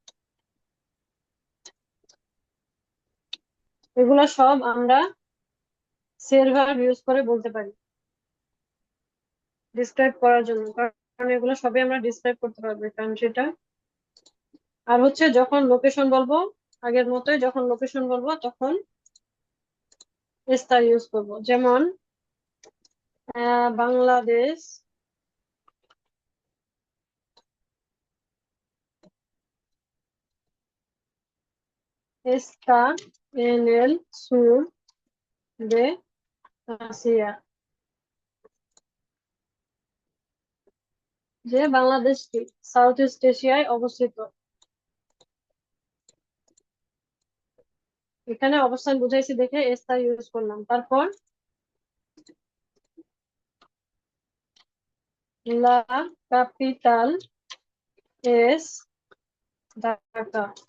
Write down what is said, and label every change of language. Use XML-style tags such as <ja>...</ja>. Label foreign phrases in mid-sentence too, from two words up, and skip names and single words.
<bn>এগুলা সব আমরা সের ভার্ব ইউজ করে বলতে পারি ডিসক্রাইব করার জন্য, কারণ এগুলো সবই আমরা ডিসক্রাইব করতে পারবো কান্ট্রিটা। আর হচ্ছে যখন লোকেশন বলবো, আগের মতোই যখন লোকেশন বলবো তখন এস্তা ইউজ করবো। যেমন বাংলাদেশ,</bn> <es>está en el sur de Asia,</es> <bn>যে বাংলাদেশটি সাউথ ইস্ট এশিয়ায় অবস্থিত। এখানে অবস্থান বুঝাইছি দেখে এস্তা ইউজ করলাম।</bn> <es>তারপর la capital es Dhaka.</es>